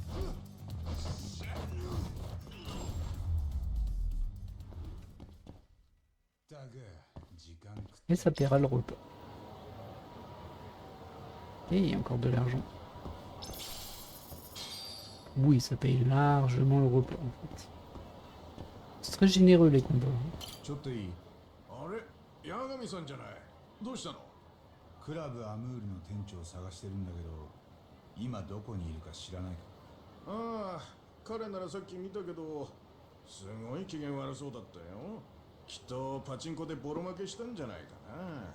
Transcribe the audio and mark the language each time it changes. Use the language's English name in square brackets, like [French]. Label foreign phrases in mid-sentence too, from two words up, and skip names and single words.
[French] Et ça paiera le repas. Et il y a encore de l'argent. Oui, ça paye largement le repas en fait. C'est très généreux les combats. Hein. [Japanese] クラブアムールの店長を探してるんだけど、今どこにいるか知らないか。ああ、彼ならさっき見たけど、すごい機嫌悪そうだったよ。きっとパチンコでボロ負けしたんじゃないかな。